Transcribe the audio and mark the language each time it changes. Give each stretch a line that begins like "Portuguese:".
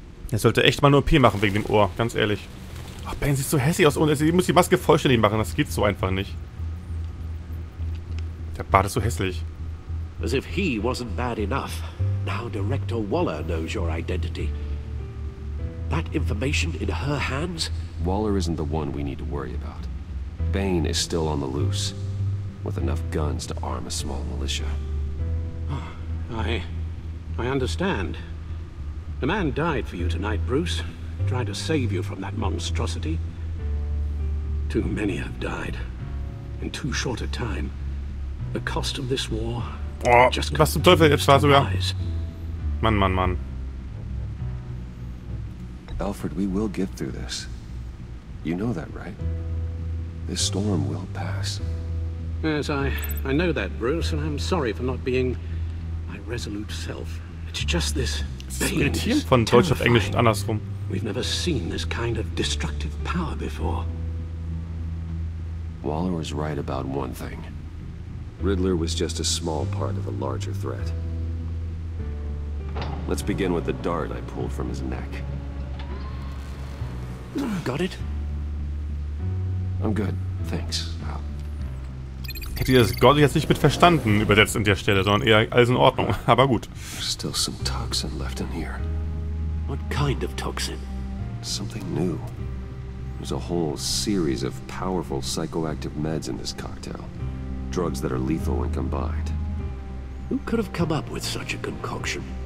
German: Er sollte echt mal nur P machen wegen dem Ohr, ganz ehrlich. Ach, Ben sieht so hässlich aus und sie muss die Maske vollständig machen, das geht so einfach nicht. Der Bart ist so hässlich.
English: As if he wasn't bad enough. Now Director Waller knows your identity. That information in her hands? Waller isn't the one we need to worry about. Bane is still on the loose, with enough guns to arm a small militia. I understand. The man died for you tonight, Bruce. Tried to save you from that monstrosity. Too many have died. In too short a time. The cost of this war...
German: Oh, was zum Teufel, jetzt war sogar... Mann, Mann, Mann.
English: Alfred, we will get through this. You know that, right? This storm will pass. Yes, I know that, Bruce, and I'm sorry for not being my resolute self. It's just this...
German: Das ist irritierend von Deutsch auf Englisch und andersrum.
English: We've never seen this kind of destructive power before. Waller was right about one thing. Riddler was just a small part of a larger threat. Let's begin with the dart I pulled from his neck. Got it? I'm good, thanks. Al.
German: Hätte ihr das Gott jetzt nicht mit verstanden übersetzt an der Stelle, sondern eher alles in Ordnung. Aber gut.
English: There's still some toxin left in here. What kind of toxin? Something new. There's a whole series of powerful psychoactive meds in this cocktail. Drugs that are lethal when combined. Who could have come up with such a concoction?